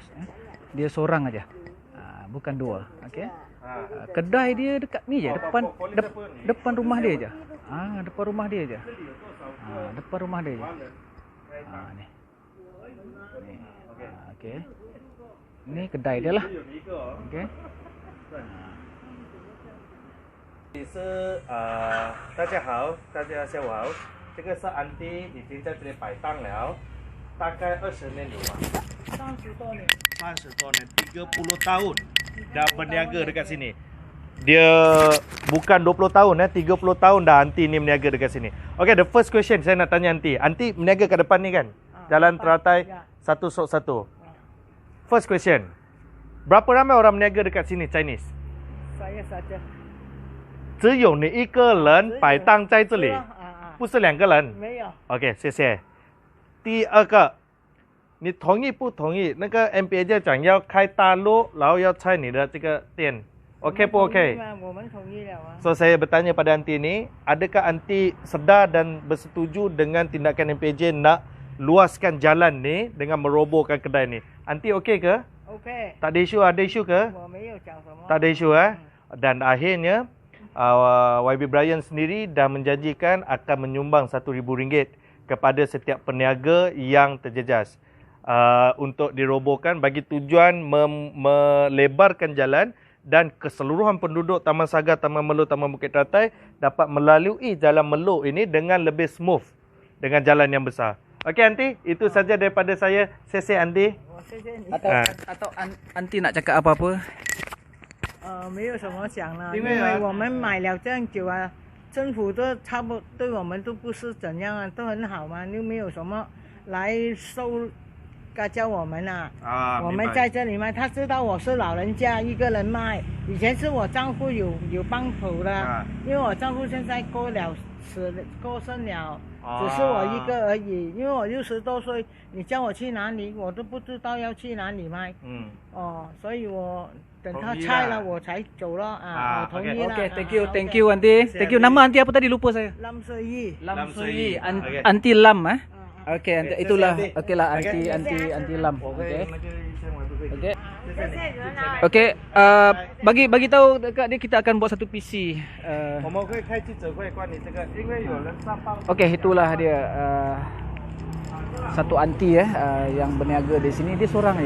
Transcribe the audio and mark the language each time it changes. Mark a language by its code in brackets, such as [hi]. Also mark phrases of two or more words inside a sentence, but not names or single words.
[ms] Dia seorang aja, bukan 2. Okey. Kedai dia dekat ni je, depan rumah dia je. Depan rumah dia je. Depan rumah dia je. Ni. Okey. Ini kedai dia lah. Okey. [zh] 大家好，大家下午好。这个是安迪已经在这里摆档了，大概20年有吧？30多年。30多年， [ms] 30 tahun dah berniaga dekat sini. Dia bukan 20 tahun 30 tahun dah anti ni berniaga dekat sini. Okay, [en] the first question [ms] saya nak tanya anti. Anti berniaga kat depan ni kan? Jalan teratai satu sok satu. [en] First question. [ms] Berapa ramai orang berniaga dekat sini Chinese? Saya saja. [zh] 只有你一个人摆档在这里，不是2个人。没有。 OK， 谢谢。第二个，你同意不同意？那个 MPAJ 讲要开大路，然后要拆你的这个店，OK 不 OK？我们同意了啊。 [ms] So saya bertanya pada anti ni, adakah anti sedar dan bersetuju dengan tindakan MPAJ nak luaskan jalan ni dengan merobohkan kedai ni? Anti okey ke? OK。 Tak ada isu, ada isu ke? [zh] 我没有讲什么。 [ms] Tak ada isu Dan akhirnya YB Brian sendiri dah menjanjikan akan menyumbang RM1,000 kepada setiap peniaga yang terjejas untuk dirobohkan bagi tujuan melebarkan jalan dan keseluruhan penduduk Taman Sagar, Taman Melo, Taman Bukit Teratai dapat melalui Jalan Melo ini dengan lebih smooth dengan jalan yang besar. Okey Anti, itu saja daripada saya. Sesi Anti. Atau Anti nak cakap apa-apa? [zh] 没有什么讲了，因为我们买了这样久啊，政府都差不多对我们都不是怎样啊，都很好嘛，又没有什么来收教我们啊。我们在这里卖，他知道我是老人家一个人卖，以前是我丈夫有帮扶的，因为我丈夫现在过身了。只是我一个而已，因为我60多岁，你叫我去哪里，我都不知道要去哪里卖。所以我等他拆了我才走了我同意了。 [en] Okay, thank you Anti. Thank you. [ms] Nama Anti apa tadi, lupa saya. Lam Sui. Anti Lam Okey, itulah okeylah anti lam. Okey. Okey. Okey, bagi tahu dekat dia kita akan buat satu PC. Okey, itulah dia satu anti yang berniaga di sini, dia seorang aja.